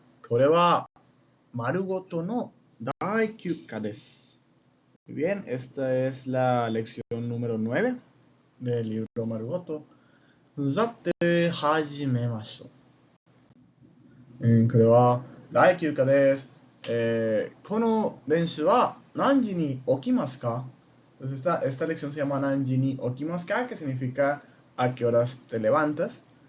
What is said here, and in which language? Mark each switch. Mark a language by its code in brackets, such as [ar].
[ja] これは丸ごとの第9課です。 [es] Bien, esta es la lección número 9 del libro Marugoto. [ja] さて、始めましょう。これは第9課です。この練習は何時に起きますか? [es] Entonces esta lección se llama Nanji ni okimasu-ka, que significa ¿a qué horas te levantas?